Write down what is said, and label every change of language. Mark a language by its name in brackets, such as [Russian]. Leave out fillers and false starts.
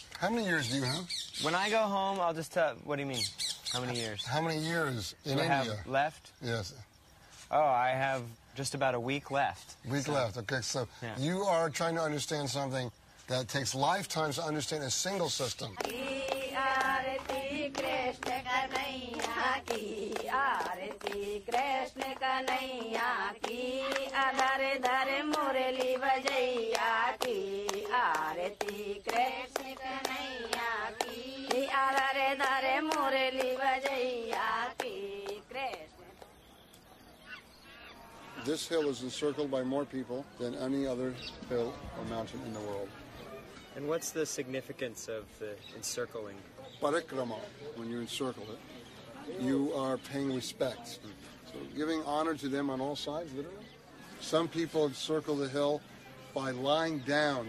[English] How many years do you have? When I go home, I'll just tell... What do you mean? How many years? How many years in India? Have left? Yes. Oh, I have just about a week left. Left, okay. So you are trying to understand something that takes lifetimes to understand a single system. [Hindi] आरती कृष्ण कन्हैया की आरती कृष्ण कन्हैया की अधर धर मुरली बजैया की आरती कृष्ण कन्हैया की अधर धर मुरली बजैया की Krishna. [English] This hill is encircled by more people than any other hill or mountain in the world. And what's the significance of the encircling? Parikrama, when you encircle it, you are paying respect. So giving honor to them on all sides, literally. Some people encircle the hill by lying down.